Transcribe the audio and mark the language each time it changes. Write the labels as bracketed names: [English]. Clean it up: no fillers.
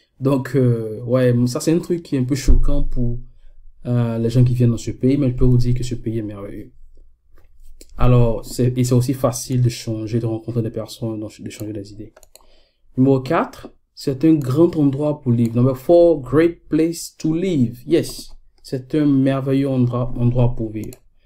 [French] Donc, ouais, ça c'est un truc qui est un peu choquant pour les gens qui viennent dans ce pays, mais je peux vous dire que ce pays est merveilleux. Alors, c'est aussi facile de changer, de rencontrer des personnes, de changer des idées. Numéro 4, c'est un grand endroit pour vivre. [English] Number 4, great place to live. [French] Yes, c'est un merveilleux endroit pour vivre.